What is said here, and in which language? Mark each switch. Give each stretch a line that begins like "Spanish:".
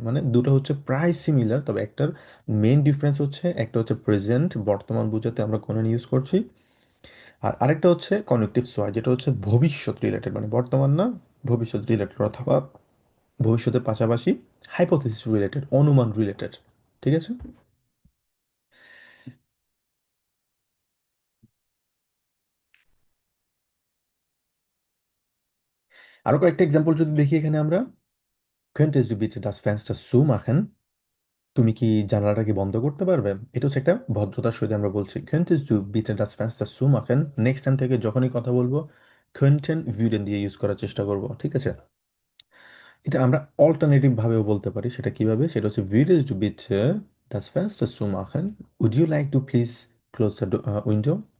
Bangla: মানে দুটো হচ্ছে প্রায় সিমিলার, তবে একটার মেইন ডিফারেন্স হচ্ছে একটা হচ্ছে প্রেজেন্ট, বর্তমান বোঝাতে আমরা কোনো ইউজ করছি, আর আরেকটা হচ্ছে কনেকটিভ সোয়াই, যেটা হচ্ছে ভবিষ্যৎ রিলেটেড, মানে বর্তমান না, ভবিষ্যৎ রিলেটেড, অথবা ভবিষ্যতের পাশাপাশি হাইপোথেসিস রিলেটেড, অনুমান রিলেটেড। ঠিক আছে, আরো কয়েকটা এক্সাম্পল যদি দেখি এখানে আমরা,
German: Könntest du bitte das Fenster zumachen?
Bangla: তুমি কি জানালাটা কি বন্ধ করতে পারবে? এটা হচ্ছে একটা ভদ্রতার সহিত আমরা বলছি
German: Könntest du bitte das Fenster zumachen?
Bangla: Next time থেকে যখনই কথা বলবো könnten würden দিয়ে ইউজ করার চেষ্টা করব, ঠিক আছে? এটা আমরা অল্টারনেটিভ ভাবেও বলতে পারি। সেটা কিভাবে? সেটা হচ্ছে
German: würdest du bitte das Fenster zumachen?
English: Would you like to please close the window?